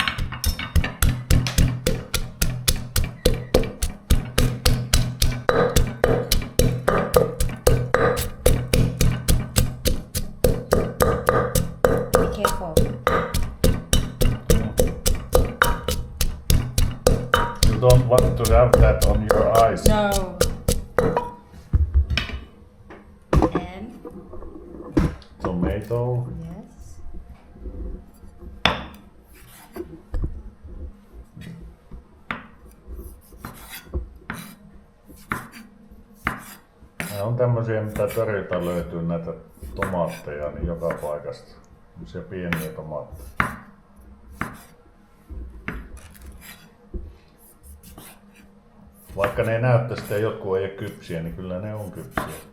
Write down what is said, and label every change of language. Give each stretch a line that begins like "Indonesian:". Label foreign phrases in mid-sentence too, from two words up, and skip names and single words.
English: Be careful. You don't want to have that on your eyes. No. And Tomato. yes.
Finnish: Nämä on tämmöisiä, mitä torilta löytyy näitä tomaatteja niin joka paikasta. Tämmöisiä pieniä tomaatteja. Vaikka ne näyttäisi, että jotkut ei ole kypsiä, niin kyllä ne on kypsiä.